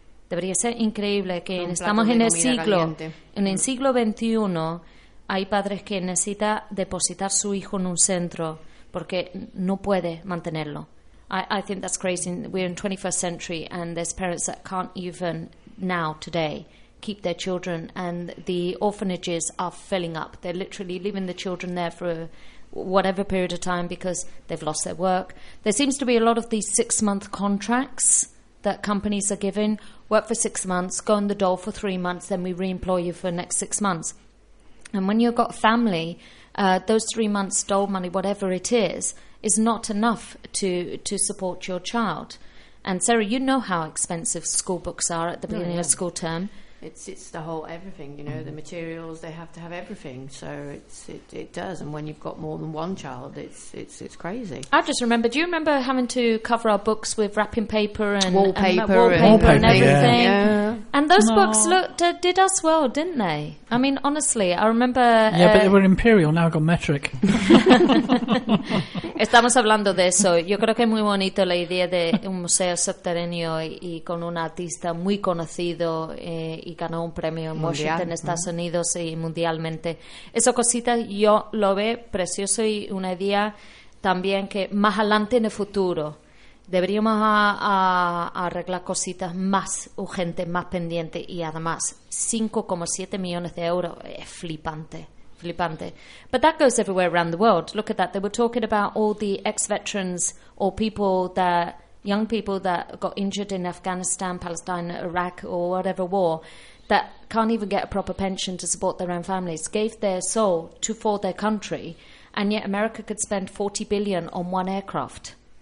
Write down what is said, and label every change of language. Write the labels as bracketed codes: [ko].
[es] Debería ser increíble que estamos en el siglo caliente. En el siglo XXI hay padres que necesitan depositar su hijo en un centro porque no puede mantenerlo. [en] I think that's crazy. We're in 21st century and there's parents that can't even now today keep their children, and the orphanages are filling up. They're literally leaving the children there for whatever period of time because they've lost their work. There seems to be a lot of these six-month contracts that companies are giving. Work for 6 months, go on the dole for 3 months, then we re-employ you for the next 6 months. And when you've got family, those 3 months dole money, whatever it is not enough to support your child. And Sarah, you know how expensive school books are at the beginning of school term. It's the whole everything, you know, the materials, they have to have everything. So it does. And when you've got more than one child, it's crazy. I just remember, do you remember having to cover our books with wrapping paper and wallpaper everything? Yeah. And those books looked did us well, didn't they? I mean, honestly, I remember... Yeah, but they were imperial, now got metric. [es] Estamos hablando de eso. Yo creo que es muy bonito la idea de un museo subterráneo y con un artista muy conocido y ganó un premio en Washington, mundial, Estados Unidos y mundialmente. Esa cosita yo lo veo precioso y una idea también que más adelante en el futuro deberíamos a arreglar cositas más urgentes, más pendientes y además 5,7 millones de euros. Es flipante. Flipante. [en] But that goes everywhere around the world. Look at that. They were talking about all the ex-veterans or people that, young people that got injured in Afghanistan, Palestine, Iraq, or whatever war, that can't even get a proper pension to support their own families, gave their soul to for their country, and yet America could spend $40 billion on one aircraft.